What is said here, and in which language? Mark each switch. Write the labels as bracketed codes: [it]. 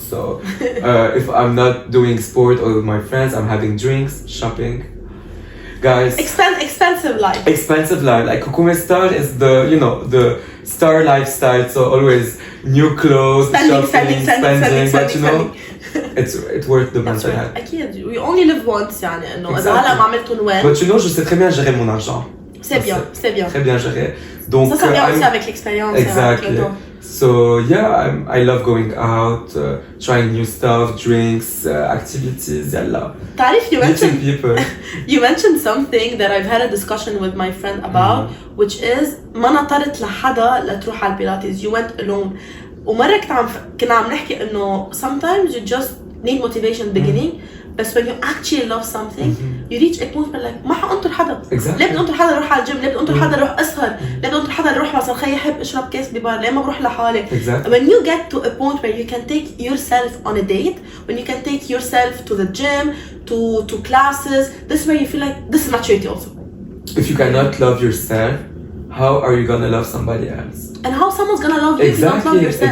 [en] So if I'm not doing sport or with my friends, I'm having drinks, shopping. Guys, expensive life. Like Kukume Star is the star lifestyle. So always new clothes, spending. But it's worth the mental health. [ar] أكيد. [en] We only live once [ar] يعني إنه إذا هلا ما عملتوا وين. [en] But [fr] je sais très bien gérer mon argent. C'est bien. Très bien géré. Donc ça vient aussi avec l'expérience. [en] Exactly. So yeah, I love going out, trying new stuff, drinks, activities, yalla. [ar] تعرف [en] meeting people. You mentioned something that I've had a discussion with my friend about, which is [ar] ما نطرت لحدا لتروح على البيلاتيز. [en] You went alone. [ar] ومرة كنا عم نحكي إنه [en] sometimes you just need motivation in the beginning, but when you actually love something, you reach a point where [ar] ما حأنطر حدا. [en] Exactly. [ar] ليه بدي أنطر حدا أروح على الجيم؟ ليه بدي أنطر حدا أروح أسهر؟ ليه بدي أنطر حدا أروح مثلا خيي أحب أشرب كاس ببار؟ ليه ما بروح لحالي؟ [en] Exactly. When you get to a point where you can take yourself on a date, when you can take yourself to the gym, to classes, this is where you feel like this is maturity also. If you cannot love yourself, how are you gonna love somebody else? And how someone's gonna love you if you don't love yourself?